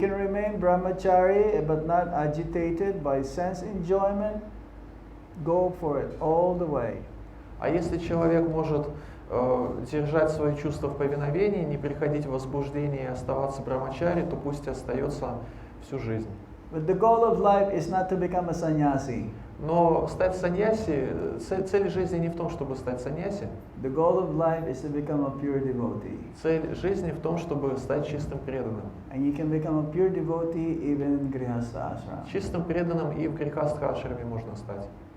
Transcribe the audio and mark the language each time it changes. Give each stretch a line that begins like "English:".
English: can remain brahmachari but not agitated by sense enjoyment, go for it all the way.
Russian: А если человек может держать свои чувства в повиновении, не приходить в возбуждение и оставаться брамачари, то пусть остается всю жизнь.
English: But the goal of life is not to become a sannyasi.
Russian: Но стать саньяси, цель жизни не в том, чтобы стать саньяси.
English: The goal of life is to become a pure devotee.
Russian: Цель жизни в том, чтобы стать чистым преданным.
English: And you can become a pure devotee even in grihastha ashram.
Russian: Чистым преданным и в грехастха-ашраме можно стать.